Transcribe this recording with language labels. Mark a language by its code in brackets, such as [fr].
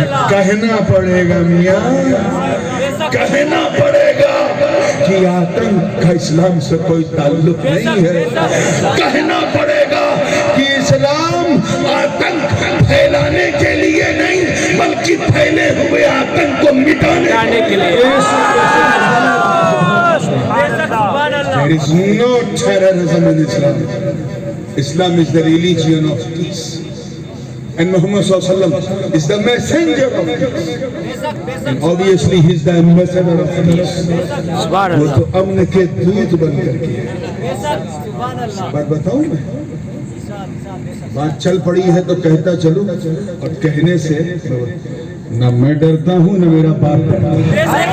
[ur] کہنا پڑے گا میاں، کہنا پڑے گا کہ آتنک کا اسلام سے کوئی تعلق نہیں ہے، کہنا پڑے گا کہ اسلام آتنک پھیلانے کے لیے نہیں بلکہ پھیلے ہوئے آتنک کو مٹانے کے لیے۔ [en] There is no terrorism in Islam. Islam is the religion of peace. And Muhammad sallallahu alaihi wasallam is the messenger of peace. And obviously he is the ambassador of peace. [ur] وہ تو امن کے دودھ بن کر کے ہے. بات بتاؤں میں, بات چل پڑی ہے تو کہتا چلوں, اور کہنے سے نہ میں ڈرتا ہوں نہ میرا باپ ڈرتا ہے.